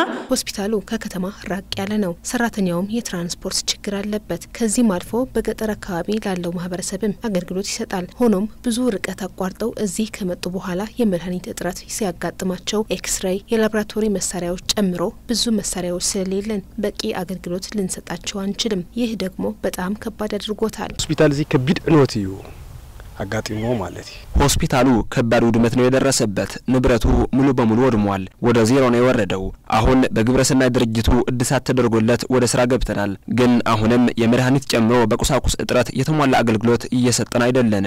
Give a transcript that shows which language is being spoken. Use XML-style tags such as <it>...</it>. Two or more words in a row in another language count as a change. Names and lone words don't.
<am>ሆስፒታሉ ከከተማ ራቅ ያለ ነው። ሰራተኛውም የትራንስፖርት ችግር አለበት። ከዚህም አልፎ በገጠር አካባቢ ላለው ማህበረሰብም አገልግሎት ይሰጣል። ሆኖም ብዙ ርቀት አቋርጠው እዚህ ከመጡ በኋላ የመድኃኒት እጥረት ሲያጋጥም ማቸው ኤክስሬይ የላቦራቶሪ መሳሪያዎች ጨምሮ ብዙ መሳሪያዎች ስለሌለን በቂ አገልግሎት ልንሰጣቸው አንችልም። ይህ ደግሞ በጣም ከባድ አድርጎታል።</am> <ti>ሆስፒታል እዚህ ከቢድ እንወት እዩ አጋጥሞ ማለት</ti> <am>ሆስፒታሉ ከባድ ውድመት ነው የደረሰበት። ንብረቱ ሙሉ በሙሉ ወድሟል። ወደ ዜሮ ነው የወረደው። አሁን በግብረሰናይ ድርጅቱ እድሳት ተደርጎለት ወደ ስራ ገብተናል። ግን አሁንም የመድኃኒት ጨምሮ በቁሳቁስ እጥረት የተሟላ አገልግሎት እየሰጠን አይደለንም።</am>